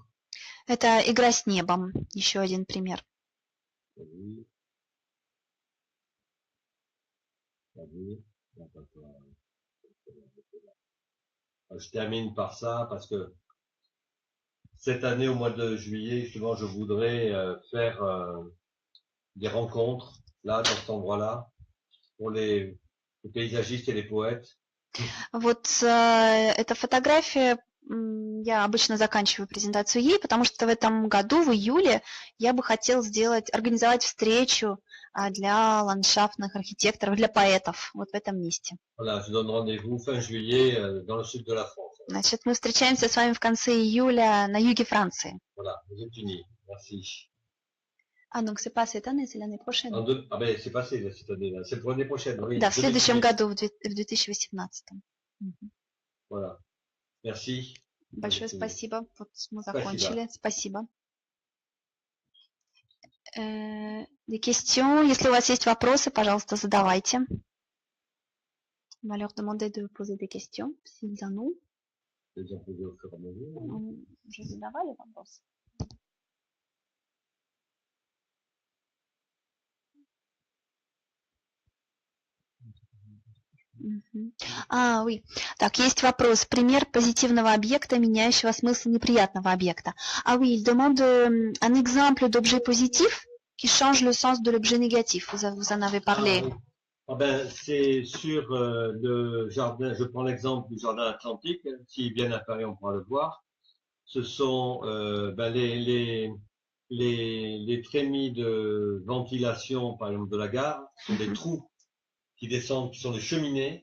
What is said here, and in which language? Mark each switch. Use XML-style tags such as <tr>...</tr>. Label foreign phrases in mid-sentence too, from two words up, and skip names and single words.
<ru>Это игра с небом. Еще один пример.</ru> <fr>Je termine par ça parce que cette année, au mois de juillet, justement, je voudrais faire des rencontres là, dans cet endroit-là, pour les paysagistes et les poètes.</fr> <ru>Вот эта фотография, я обычно заканчиваю презентацию ей, потому что в этом году, в июле, я бы хотел организовать встречу для ландшафтных архитекторов, для поэтов вот в этом месте.</ru> <fr>Voilà, je donne rendez-vous fin juillet dans le sud de la France.</fr> <ru>Значит, мы встречаемся с вами в конце июля на юге Франции.</ru> <fr>Voilà, aux États-Unis. Merci. Ah, donc c'est pas cette année, c'est l'année prochaine. Ah ben c'est passé là, cette année-là. C'est pour l'année prochaine, oui.</fr> <ru>Да, в следующем году, в 2018.</ru> <fr>Voilà. Merci.</fr> <ru>Большое спасибо. Вот мы Спасибо. закончили. Спасибо.</ru> <fr>Des questions?</fr> <ru>Если у вас есть вопросы, пожалуйста, задавайте.</ru> <fr>On va leur demander de poser des questions, s'ils en ont.</fr> <ru>Je задавали вопросы?</ru> <fr>А, oui.</fr> <ru>Так, есть вопрос. Пример позитивного объекта, меняющего смысл неприятного объекта.</ru> <fr>Ah oui, il demande un exemple d'objet positif qui change le sens de l'objet négatif. Vous en avez parlé. Ah, oui. Ah ben, c'est sur le jardin, je prends l'exemple du jardin atlantique, si bien apparu on pourra le voir. Ce sont ben, les trémies de ventilation, par exemple, de la gare, sont des trous qui descendent, qui sont des cheminées.</fr>